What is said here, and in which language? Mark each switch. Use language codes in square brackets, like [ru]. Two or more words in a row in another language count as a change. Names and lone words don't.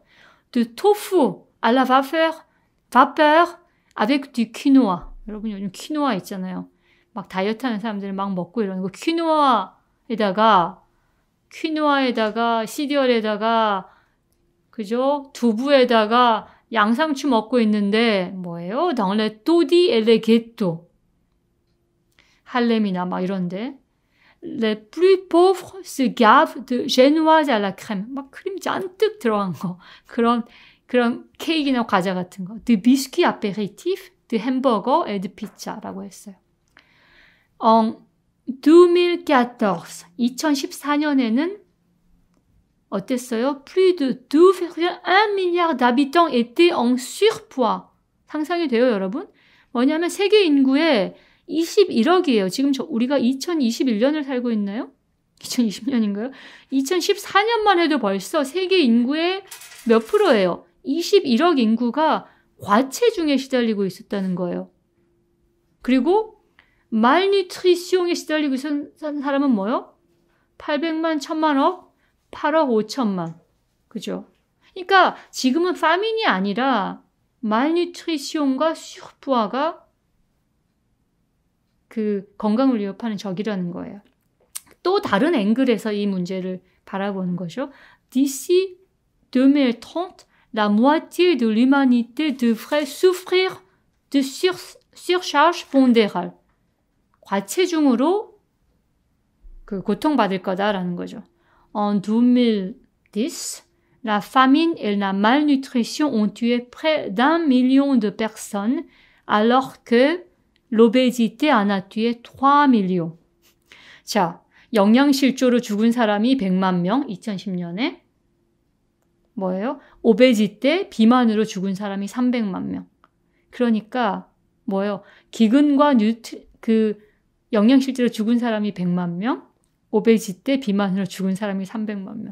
[fr] De tofu à la vapeur avec du quinoa. [ko] 여러분 요즘 퀴노아 있잖아요. 막 다이어트 하는 사람들 막 먹고 이러는 거. 퀴노아에다가 시리얼에다가 그죠? 두부에다가 양상추 먹고 있는데 뭐예요? [fr] Dans les taudis et les ghettos. [ko] 할렘이나 막 이런데. [fr] Les plus pauvres se gavent de génoise à la crème. [ko] 막 크림 잔뜩 들어간 거. 그런 케이크나 과자 같은 거. [fr] De biscuits apéritifs, de hamburger et de pizza [ko] 라고 했어요. En 2014, 2014년에는 어땠어요? [fr] Plus de 2,1 milliards d'habitants étaient en surpoids. [ko] 상상이 돼요, 여러분? 뭐냐면 세계 인구의 21억이에요. 지금 우리가 2021년을 살고 있나요? 2020년인가요? 2014년만 해도 벌써 세계 인구의 몇 프로예요? 21억 인구가 과체중에 시달리고 있었다는 거예요. 그리고 malnutrition에 시달리고 있었던 사람은 뭐요? 800만, 1000만억, 8억 5천만. 그죠? 그러니까 지금은 파민이 아니라 malnutrition과 surpoids가 그 건강을 위협하는 적이라는 거예요. 또 다른 앵글에서 이 문제를 바라보는 거죠. [fr] D'ici 2030, la moitié de l'humanité devrait souffrir de surcharge pondérale. [ko] 과체중으로 그 고통받을 거다라는 거죠. [fr] En 2010, la famine et la malnutrition ont tué près d'1 million de personnes, alors que l'obésité en a tué 3 millions. [ko] 자, 영양실조로 죽은 사람이 100만 명, 2010년에. 뭐예요? 오베지테, 비만으로 죽은 사람이 300만 명. 그러니까 뭐예요? 기근과 영양실조로 죽은 사람이 100만 명, 오베지테, 비만으로 죽은 사람이 300만 명.